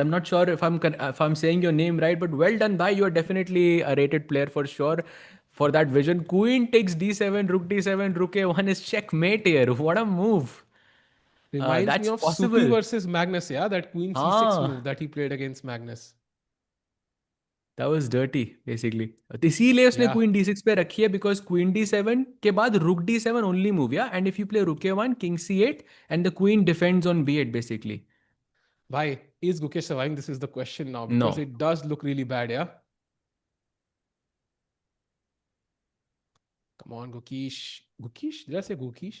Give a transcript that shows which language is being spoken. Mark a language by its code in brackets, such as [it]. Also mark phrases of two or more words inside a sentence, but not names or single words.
[en] I'm not sure if I'm saying your name right, but well done, bhai. You are definitely a rated player for sure. For that vision, Queen takes d7, Rook d7, Rook a1 is checkmate here. What a move! Reminds me That's of Soupy possible. versus Magnus, yeah, that Queen c6 Ah. move that he played against Magnus. That was dirty basically. [hi] तो इसीलिए उसने [en] Yeah. क्वीन d6 [hi] पे रखी है [en] because queen d7 [hi] के बाद [en] rook d7 only move, yeah, and if you play rook a1 king c8 and the queen defends on b8 basically. Why is Gukesh surviving? This is the question now, because No. it does look really bad. Yeah. Come on, Gukesh. Gukesh? Did I say Gukesh?